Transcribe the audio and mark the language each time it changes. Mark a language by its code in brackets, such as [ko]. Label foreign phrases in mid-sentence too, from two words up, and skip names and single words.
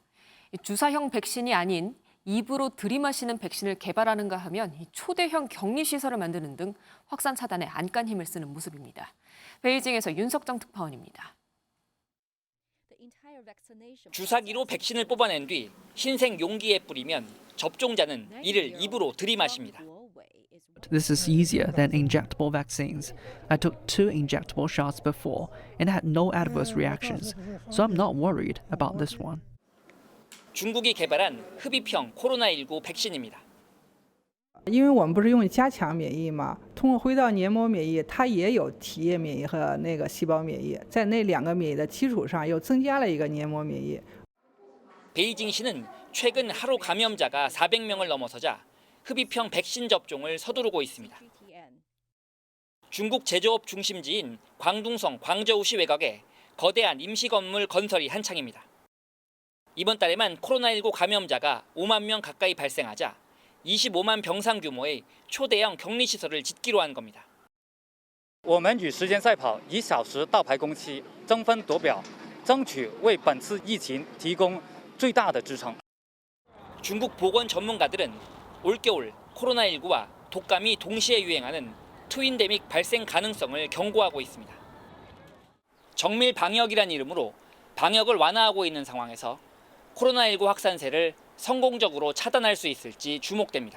[ko] 주사형 백신이 아닌 입으로 들이마시는 백신을 개발하는가 하면 초대형 격리시설을 만드는 등 확산 차단에 안간 힘을 쓰는 모습입니다. 베이징에서 윤석정 특파원입니다. 주사기로 백신을 뽑아낸 뒤 흰색 용기에 뿌리면 접종자는 이를 입으로 들이마십니다. [en] This is easier than injectable vaccines. I took 2 injectable shots before and had no adverse reactions, so I'm not worried about this one. [ko] 중국이 개발한 흡입형 코로나19 백신입니다. [zh] 因为我们不是用加强免疫嘛，通过灰道黏膜免疫，它也有体液免疫和那个细胞免疫，在那2个免疫的基础上又增加了一个黏膜免疫。 [ko] 베이징시는 최근 하루 감염자가 400명을 넘어서자 흡입형 백신 접종을 서두르고 있습니다. 중국 제조업 중심지인 광둥성 광저우시 외곽에 거대한 임시 건물 건설이 한창입니다. 이번 달에만 코로나19 감염자가 5만 명 가까이 발생하자 25만 병상 규모의 초대형 격리시설을 짓기로 한 겁니다. [zh] 我们与时间赛跑，1小时到排工期，争分夺秒，争取为本次疫情提供最大的支撑。 [ko] 중국 보건 전문가들은 올겨울 코로나19와 독감이 동시에 유행하는 트윈데믹 발생 가능성을 경고하고 있습니다. 정밀 방역이란 이름으로 방역을 완화하고 있는 상황에서 코로나19 확산세를 성공적으로 차단할 수 있을지 주목됩니다.